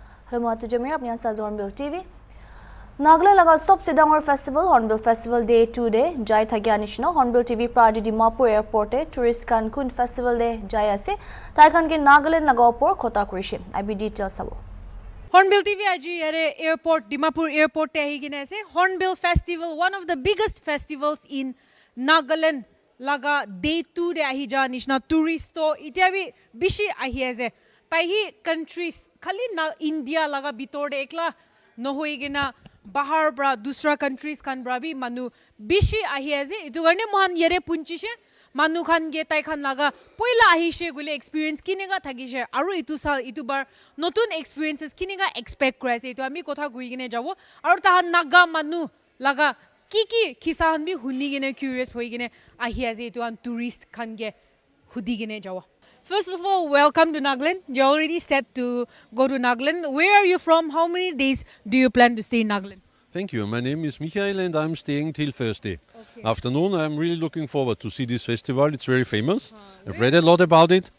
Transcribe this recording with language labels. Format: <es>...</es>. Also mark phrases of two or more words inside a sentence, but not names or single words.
<nag>Hello, Matu Jamir. Apni answer Hornbill TV. Nagaland laga sobse dangor festival Hornbill Festival Day 2 day jai thagya nishna Hornbill TV Praji Dimapur Airport e tourist kan kun festival day jai ase tai kan ke Nagaland laga opor khota kurishe IB details sabo Hornbill TV aji yare airport Dimapur airport te ahi gine ase Hornbill Festival,</nag> <en>one of the biggest festivals in</en> <nag>Nagaland laga day 2 de ahi ja nishna tourist to itiabi bishi ahi ase tai hi countries khali na India laga bitor de ekla no hoigena bahar bra dusra countries kan bra bi manu bishi ahi ase itu garne mohan yare punchishe manu khan ge tai khan laga poila ahishe gule experience kinega thagise aru itu sal itu bar notun experiences kinega expect kuraise itu ami kotha gui gine jabo aru ta naga manu laga ki kisan bi huni gine curious hoi gine ahi ase itu an tourist khan ge hudi gine jabo.</nag> <en>First of all, welcome to Nagaland. You're already set to go to Nagaland. Where are you from? How many days do you plan to stay in Nagaland? Thank you. My name is Michael and I'm staying till Thursday afternoon. I'm really looking forward to see this festival. It's very famous. I've read a lot about it.</en>